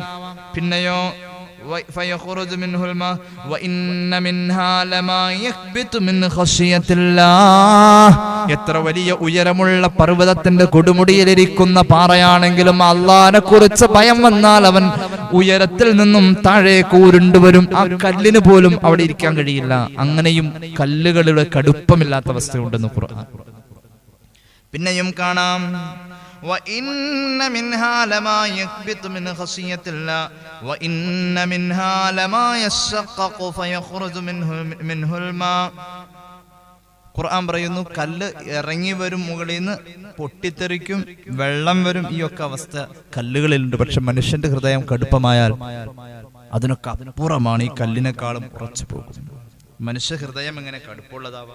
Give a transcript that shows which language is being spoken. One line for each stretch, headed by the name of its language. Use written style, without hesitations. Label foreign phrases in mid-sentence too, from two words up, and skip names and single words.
Malayalam: പിന്നെയോ എത്ര വലിയ ഉയരമുള്ള പർവ്വതത്തിന്റെ കൊടുമുടിയിലിരിക്കുന്ന പാറയാണെങ്കിലും അള്ളാഹിനെ കുറിച്ച് ഭയം വന്നാൽ അവൻ ഉയരത്തിൽ നിന്നും താഴേക്ക് ഉരുണ്ടുവരും. ആ കല്ലിന് പോലും അവിടെ ഇരിക്കാൻ കഴിയില്ല. അങ്ങനെയും കല്ലുകളുടെ കടുപ്പമില്ലാത്ത അവസ്ഥയുണ്ടെന്ന് ഖുർആൻ. പിന്നെയും കാണാം,
Arabic: وَإِنَّ مِنْهَا لَمَا يَهْبِطُ مِنْ خَشْيَةِ اللَّهِ وَإِنَّ مِنْهَا لَمَا يَشَّقَّقُ فَيَخْرُجُ مِنْهُ الْمَاءُ.
Malayalam: ഖുർആൻ പറയുന്നു, കല്ല് ഇറങ്ങി വരും, മുകളിൽ നിന്ന് പൊട്ടിത്തെറിക്കും, വെള്ളം വരും. ഈ ഒക്കെ അവസ്ഥ കല്ലുകളിലുണ്ട്. പക്ഷെ മനുഷ്യന്റെ ഹൃദയം കടുപ്പമായാൽ അതിനൊക്കെ അപ്പുറമാണ്. ഈ കല്ലിനേക്കാളും ഉറച്ചു പോകും. മനുഷ്യ ഹൃദയം എങ്ങനെ കടുപ്പുള്ളതാവാം?